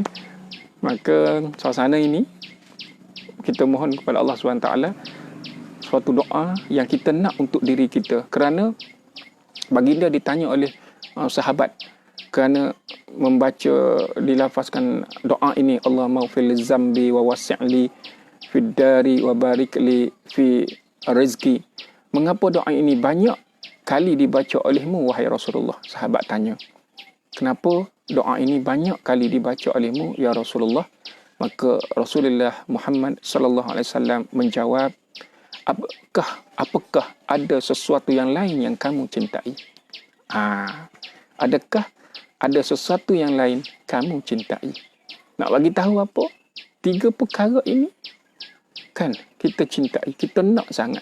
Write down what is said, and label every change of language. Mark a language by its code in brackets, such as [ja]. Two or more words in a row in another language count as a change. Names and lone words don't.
[ms] Maka suasana ini, kita mohon kepada Allah SWT suatu doa yang kita nak untuk diri kita. Kerana baginda ditanya oleh sahabat, kerana membaca, dilafazkan doa ini, [ar] اللهم اغفر لي ذنبي ووسع لي في داري وبارك لي في رزقي. [ms] Mengapa doa ini banyak kali dibaca olehmu wahai Rasulullah? Sahabat tanya, kenapa doa ini banyak kali dibaca olehmu ya Rasulullah? Maka Rasulullah Muhammad [ar] صلى الله عليه وسلم [ms] menjawab, apakah ada sesuatu yang lain yang kamu cintai? Adakah ada sesuatu yang lain kamu cintai? Nak bagi tahu apa? 3 perkara ini kan kita cintai, kita nak sangat.